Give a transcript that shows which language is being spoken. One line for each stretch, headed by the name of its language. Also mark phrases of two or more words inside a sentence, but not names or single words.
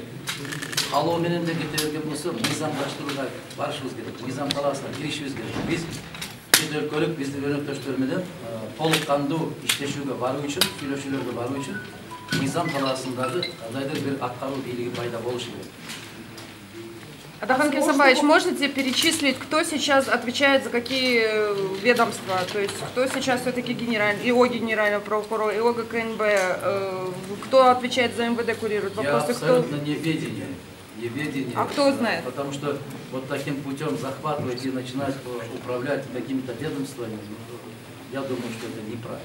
Kyrgyz: Каалоо менен де кете берген болсо, мыйзамдаштырууга барышыбыз керек, мыйзам талаасына киришибиз керек. Биз чет өлкөлүк биздин өнөктөштөр менен толук кандуу иштешүүгө баруу үчүн, сүйлөшүүлөргө баруу үчүн мыйзам талаасындагы кандайдыр бир аткаруу бийлиги пайда болушу керек. Адахан Кесамбаевич,
Russian: можете перечислить, кто сейчас отвечает за какие ведомства? То есть, кто сейчас все-таки ИО генерального прокурора, ИО ГКНБ, кто отвечает за МВД, курирует вопросы? Я абсолютно неведение. А кто знает? Потому что вот таким путем захватывать и начинать управлять какими-то ведомствами, я думаю, что это неправильно.